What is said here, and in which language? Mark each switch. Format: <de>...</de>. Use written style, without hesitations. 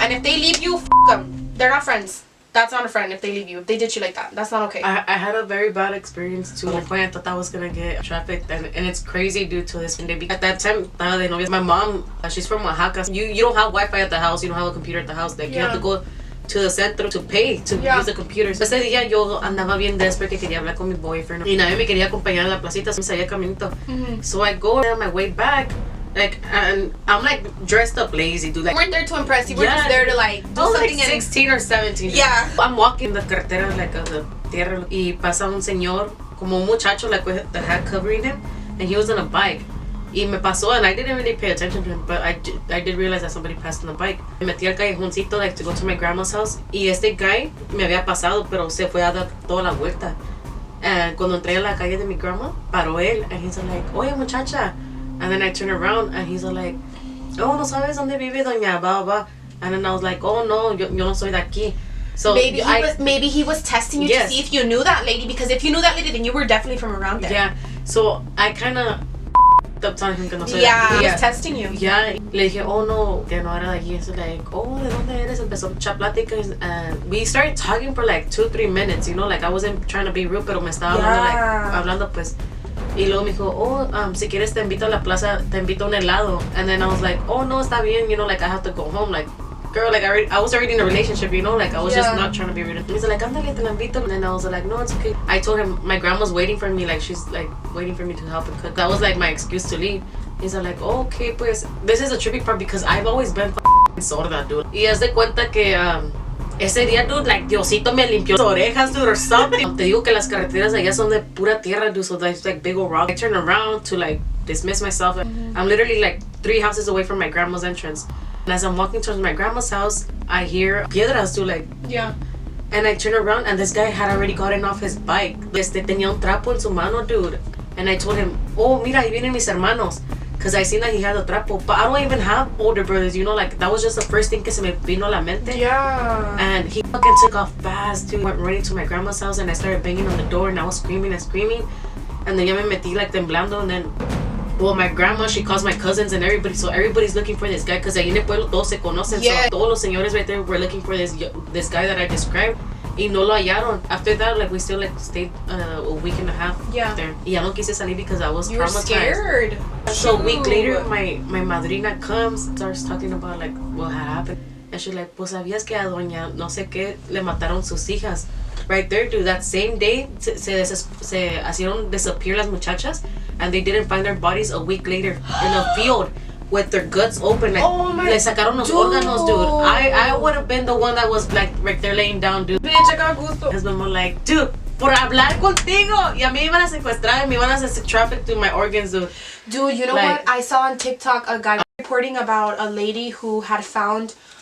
<en>And if they leave you, them. They're not friends. That's not a friend if they leave you. If they ditch you like that, that's not okay. I had a very bad experience too. At one point I thought I was gonna get trafficked, and it's crazy due to this one day. At that time, my mom, she's from Oaxaca. You don't have Wi-Fi at the house. You don't have a computer at the house. Like, you have to go to the centro to pay to use the computers.</en> <es>Ese día yo andaba bien desperate que quería hablar con mi boyfriend y nadie me quería acompañar a la placita, me salía caminito.</es> <en>So I go on my way back, like, and I'm like dressed up lazy, dude. Like, you weren't there to impress. You were just there to like do something. Like 16 or 17. Yeah. I'm walking the carretera, like the tierra,</en> <es>y pasa un señor, como un muchacho,</es> <en>like with the hat covering him, and he was on a bike.</en> <es>Y me pasó,</es> <en>and I didn't really pay attention to him, but I did realize that somebody passed on the bike.</en> <es>Me metí al callejoncito,</es> <en>like, to go to my grandma's house,</en> <es>y este guy me había pasado, pero se fue a dar toda la vuelta. And cuando entré a la calle de mi grandma, paró él,</es> <en>and he's like,</en> <es>oye muchacha.</es> <en>And then I turn around, and he's like, oh,</en> <es>no sabes dónde vive doña blah blah.</es> <en>And then I was like, oh no,</en> <es>yo no soy de aquí.</es> <en>So maybe he was testing you to see if you knew that lady, because if you knew that lady, then you were definitely from around there. Yeah, so I kind of up telling him</en> <es>que no soy</es> <en>he was testing you.</en> <es>Yeah, le dije, oh no, que no era de aquí.</es> <en>So like, oh,</en> <es>¿de dónde eres? Empezó a echar pláticas,</es> <en>and we started talking for like 2-3 minutes, you know, like I wasn't trying to be rude,</en> <es>pero me estaba hablando pues. Y luego me dijo, oh, si quieres te invito a la plaza, te invito a un helado.</es> <en>And then I was like, oh</en> <es>no, está bien,</es> <en>you know, like I have to go home, like, girl, like I was already in a relationship, you know, like I was just not trying to be rude. He's like,</en> <es>ándale, te la invito.</es> <en>And then I was like, no, it's okay. I told him my grandma's waiting for me, like she's like waiting for me to help her cook. That was like my excuse to leave. He's like, oh, okay, pues, this is a trippy part because I've always been sorda, dude.</en> <es>Y haz de cuenta que ese día, dude, like Diosito me limpió las orejas, dude,</es> <en>or something.</en> <es>Te digo que las carreteras allá son de pura tierra,</es> <en>dude, so there's like big old rock. I turn around to like dismiss myself. I'm literally like 3 houses away from my grandma's entrance. And as I'm walking towards my grandma's house, I hear piedras, dude, like. Yeah. And I turn around, and this guy had already gotten off his bike.</en> <es>Tenía un trapo en su mano, dude.</es> <en>And I told him, oh,</en> <es>mira, ahí vienen mis hermanos.</es> <en>Because I seen that he had a trapo. But I don't even have older brothers, you know? Like, that was just the first thing</en> <es>que se me vino a la mente.</es> <en>Yeah. And he fucking took off fast, dude. Went running to my grandma's house, and I started banging on the door, and I was screaming and screaming. And then</en> <es>ya me metí,</es> <en>like, temblando, and then... Well, my grandma, she calls my cousins and everybody, so everybody's looking for this guy, because</en> <es>ahí en el pueblo todos se conocen,</es> <en>so</en> <es>todos los señores</es> <en>right there were looking for this guy that I described,</en> <es>y no lo hallaron.</es> <en>After that, like, we still, like, stayed a week and a half there.</en> <es>Y ya no quise salir</es> <en>because I was traumatized. You were scared. So a week later, my madrina comes, starts talking about, like, what had happened. And she's like,</en> <es>pues, ¿sabías que a doña no sé qué le mataron sus hijas?</es> <en>Right there, dude, that same day,</en> <es>se hicieron disappear las muchachas,</es> <en>and they didn't find their bodies a week later in a field with their guts open.</en> <es>Like, le sacaron los órganos, dude.</es> <en>I would have been the one that was, like, right there laying down, dude. Bitch, I got gusto. Husband was like,</en> <es>dude, por hablar contigo. Y a mí me iban a secuestrar, me iban a</es> <en>traffic through my organs,</en> <es>dude.</es> <en>Dude, you know like, what? I saw on TikTok a guy reporting about a lady who had found...</en>